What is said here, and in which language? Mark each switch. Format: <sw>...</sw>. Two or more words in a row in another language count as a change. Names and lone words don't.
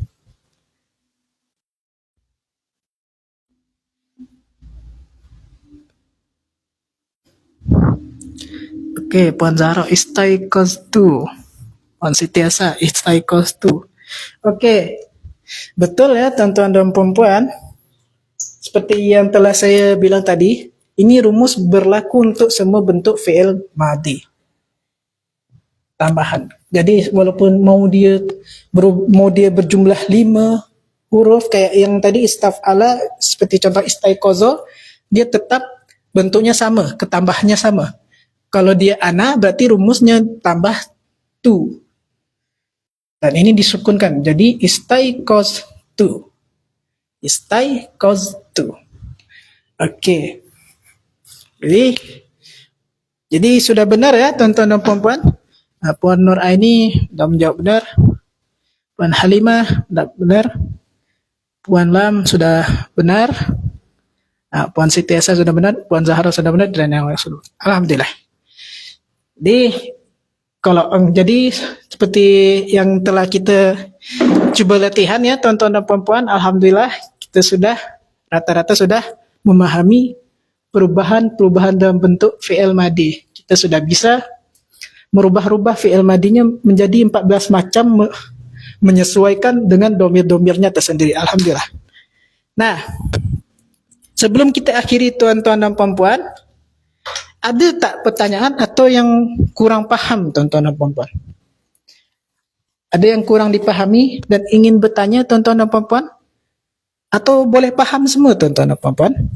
<id>Oke, Puan Zahra istaiqoztu. Puan Sitiasa istaiqoztu. Oke, betul ya tuan-tuan dan puan-puan. Seperti yang telah saya bilang tadi, ini rumus berlaku untuk semua bentuk fi'il madhi. Tambahan. Jadi walaupun mau dia berjumlah 5 huruf kayak yang tadi istaf'ala, seperti contoh istaiqozo, dia tetap bentuknya sama, ketambahnya sama. Kalau dia ana berarti rumusnya tambah tu. Dan ini disukunkan. Jadi istaiqoztu. Istaiqoztu. Oke. Jadi sudah benar ya tuan-tuan dan puan-puan. Puan Nur Aini sudah menjawab benar. Puan Halimah sudah benar. Puan Lam sudah benar. Puan Sitiasa sudah benar. Puan Zahra sudah benar. Dan yang lain sudah. Alhamdulillah. Jadi seperti yang telah kita coba latihan ya tuan-tuan dan puan-puan, alhamdulillah kita sudah rata-rata sudah memahami perubahan dalam bentuk fi'il madhi. Kita sudah bisa merubah-rubah fi'il madhinya menjadi 14 macam menyesuaikan dengan domir-domirnya tersendiri. Alhamdulillah. Nah, sebelum kita akhiri tuan-tuan dan puan-puan, ada tak pertanyaan atau yang kurang paham tuan-tuan dan puan-puan? Ada yang kurang dipahami dan ingin bertanya tuan-tuan dan puan-puan? Atau boleh paham semua tuan-tuan dan puan-puan?</id>